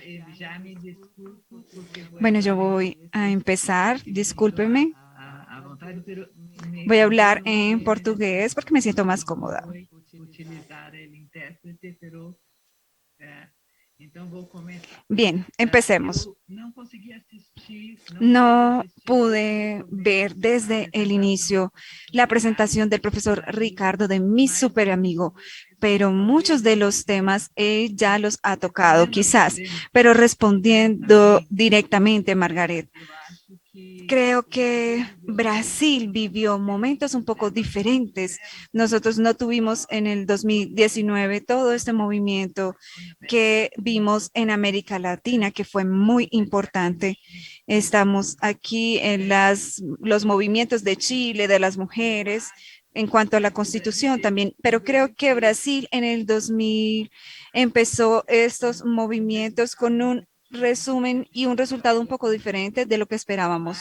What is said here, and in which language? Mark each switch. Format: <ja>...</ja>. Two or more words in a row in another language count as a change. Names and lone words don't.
<es>Ya me disculpo porque voy a Bueno, yo hablar en voy inglés, a pero empezar, me siento discúlpeme,</es> <pt>a vontade,</pt> <es>pero me voy a hablar pidieron en que portugués porque me siento más no cómoda. voy a utilizar el intérprete, pero eh, entonces voy a comenzar. Bien, empecemos.</es> <pt>Eu não consegui assistir, não pude</pt> <es>No</es> <pt>assistir desde o</pt> <es>pude ver</es> <pt>começo a</pt> <es>desde el</es> <pt>apresentação</pt> <es>inicio la</es> <pt>do Ricardo,</pt> <es>presentación del</es> <pt>do</pt> <es>profesor</es> <pt>Brasil,</pt> <es>Ricardo, de mi</es> <pt>mas</pt> <es>súper amigo, pero muchos de</es> <pt>respondendo</pt> <es>los temas él ya los ha tocado, quizás,</es> <pt>respondendo</pt> <es>pero respondiendo</es> <pt>diretamente,</pt> <es>directamente, Margaret.</es> <pt>eu acho que</pt> <es>Creo</es> <pt>o Brasil</pt> <es>que</es> <pt>viveu</pt> <es>Brasil vivió momentos un poco</es> <pt>certas coisas</pt> <es>diferentes.</es> <pt>tiveram</pt> <es>Nosotros no tuvimos en el 2019 todo este movimiento que vimos en América Latina, que fue muy importante. Estamos aquí en los movimientos de Chile, de las mujeres, en cuanto a la constitución también, pero creo que Brasil en el 2000 empezó estos movimientos con un resumen y un resultado un poco diferente de lo que esperábamos,</es>